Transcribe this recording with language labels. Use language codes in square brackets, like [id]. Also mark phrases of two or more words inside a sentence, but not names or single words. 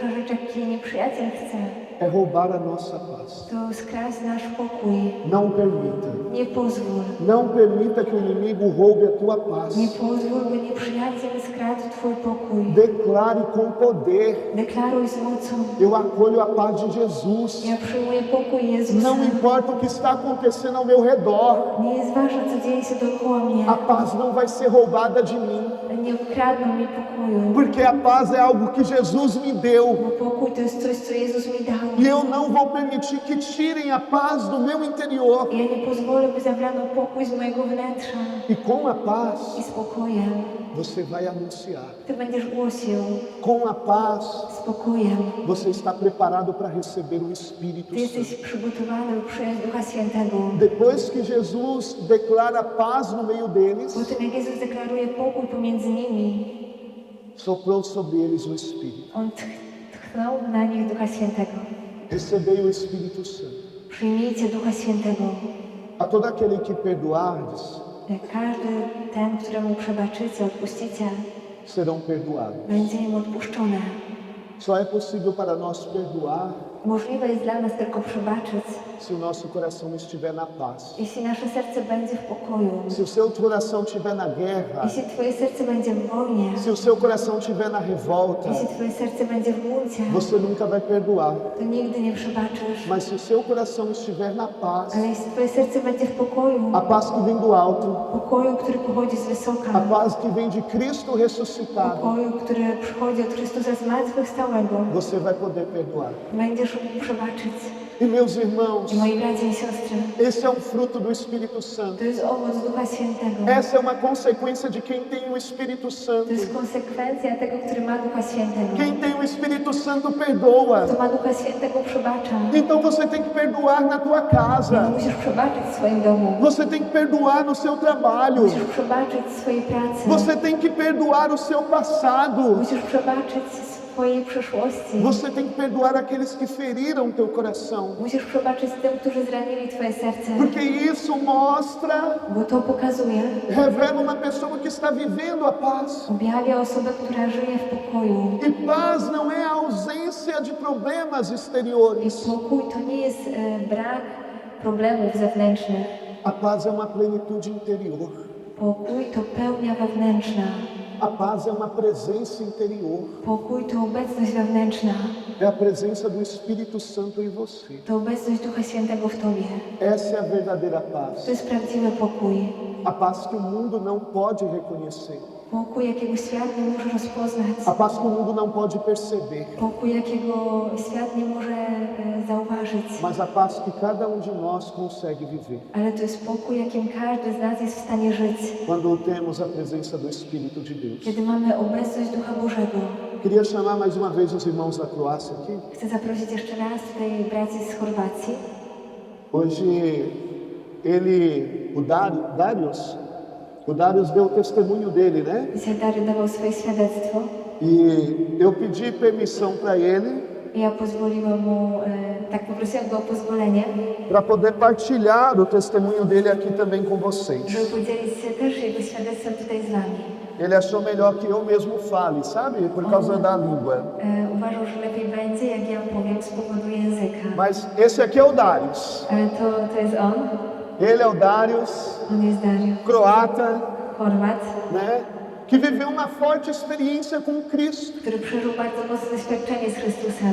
[pl] Pierwsza rzecz, jakiej nieprzyjaciel chce, [pt] é roubar a nossa paz. [pl] to skraść nasz pokój. [pt] Não permita. [pl] Nie pozwól. [pt] Não permita que o inimigo roube a tua paz. [pl] Nie pozwól, by nieprzyjaciel skradł Twój pokój. [pt] Declare com poder. [pl] Deklaruj z mocą. [pt] Eu acolho a paz de Jesus. [pl] Ja przyjmuję pokój Jezusa. [pt] Não importa o que está acontecendo ao meu redor. [pl] Nie jest ważne, co dzieje się dookoła mnie. [pt] A paz não vai ser roubada de mim. [pl] Nie ukradną mi pokoju. [pt] Porque a paz é algo que Jesus me deu. [pl] Bo pokój to jest coś, co Jezus mi dał. [pt] E eu não vou permitir que tirem a paz do meu interior. [pl] Ja nie pozwolę, by zabrano pokój z mojego wnętrza. [pt] E com a paz, [pl] I spokojem [pt] você vai anunciar. [pl] Ty będziesz głosił. [pt] Com a paz, [pl] Spokojem [pt] você está preparado para receber o Espírito [pl] Ty jesteś [pt] Santo. [pl] przygotowany, by przyjąć Ducha Świętego. [pt] Depois que Jesus declara paz no meio deles, [pl] Po tym, jak Jezus deklaruje pokój pomiędzy nimi, [pt] soprou sobre eles o Espírito. [pl] On tchnął na nich Ducha Świętego. [pt] Recebei o Espírito Santo. [pl] Przyjmijcie Ducha Świętego. [pt] A todo aquele que perdoardes, [pl] Każdy ten, któremu przebaczycie, odpuścicie, [pt] serão perdoados. [pl] będzie im odpuszczone. [pt] Só é possível para nós perdoar [pl] Możliwe jest dla nas tylko przebaczyć, [pt] se o nosso coração estiver na paz. [pl] jeśli nasze serce będzie w pokoju, [pt] Se o seu coração estiver na guerra, [pl] jeśli Twoje serce będzie w wojnie, [pt] se o seu coração estiver na revolta, [pl] jeśli Twoje serce będzie w buncie, [pt] você nunca vai perdoar. [pl] to nigdy nie przebaczysz. [pt] Mas se o seu coração estiver na paz, [pl] Ale jeśli Twoje serce będzie w pokoju, [pt] a paz que vem do alto, [pl] pokoju, który pochodzi z [pt] a [pl] wysoka, [pt] paz que vem de Cristo ressuscitado, [pl] pokoju, który przychodzi od Chrystusa zmartwychwstałego, [pt] você vai poder perdoar. [pl] będziesz mógł przebaczyć. [pt] E meus irmãos, [pl] I moi bracia i siostry, [pt] esse é um fruto do Espírito Santo. [pl] to jest owoc Ducha Świętego. [pt] Essa é uma consequência de quem tem o Espírito Santo. [pl] To jest konsekwencja tego, który ma Ducha Świętego. [pt] Quem tem o Espírito Santo perdoa. [pl] Kto ma Ducha Świętego, przebacza. [pt] Então você tem que perdoar na tua [pl] Więc [pt] casa. [pl] musisz przebaczyć w swoim domu. [pt] Você tem que perdoar no seu trabalho. [pl] Musisz przebaczyć w swojej pracy. [pt] Você tem que perdoar o seu passado. [pl] Musisz przebaczyć swojej przeszłości. [pt] Você tem que perdoar aqueles que feriram teu coração. [pl] Musisz przebaczyć tym, którzy zranili Twoje serce. [pt] Porque isso mostra, [pl] Bo to pokazuje, [pt] revela uma pessoa que está vivendo a paz. [pl] objawia osobę, która żyje w pokoju. [pt] E paz não é a ausência de problemas [pl] I [pt] exteriores. [pl] pokój to nie jest brak problemów zewnętrznych. [pt] A paz é uma plenitude interior. [pl] Pokój to pełnia wewnętrzna. [pt] A paz é uma presença interior. [pl] Pokój to obecność wewnętrzna. [pt] É a presença do Espírito Santo em você. [pl] To obecność Ducha Świętego w Tobie. [pt] Essa é a verdadeira paz. [pl] To jest prawdziwy pokój. [pt] A paz que o mundo não pode reconhecer. [pl] Pokój, jakiego świat nie może rozpoznać. [pt] A paz que o mundo não pode perceber. [pl] Pokój, jakiego świat nie może zauważyć. [pt] Mas a paz que cada um de nós consegue viver. [pl] Ale to jest pokój, jakim każdy z nas jest w stanie żyć. [pt] Quando temos a presença do Espírito de Deus. [pl] Kiedy mamy obecność Ducha Bożego. [pt] Queria chamar mais uma vez os irmãos da Croácia aqui. [pl] Chcę zaprosić jeszcze raz tutaj braci z Chorwacji. [pt] Hoje o Darius deu o testemunho dele, né? [pl] Dzisiaj Dariusz dawał swoje świadectwo. [pt] E eu pedi permissão para ele [pl] I ja pozwoliłam mu, tak poprosiłam go o pozwolenie, [pt] para poder partilhar o testemunho dele aqui também com vocês. [pl] żeby podzielić się też jego świadectwem tutaj z wami. [pt] Ele achou melhor que eu mesmo fale, sabe? Por causa da língua. [pl] Uważał, że lepiej będzie, jak ja powiem z powodu języka. [pt] Mas esse aqui é o Darius. [pl] Ale to jest on. [pt] Ele é o Darius, [pl] On jest Dariusz, [pt] croata, [pl] Chorwat, [pt] né? Que viveu uma forte experiência com Cristo, [pl] który przeżył bardzo mocne doświadczenie z Chrystusem.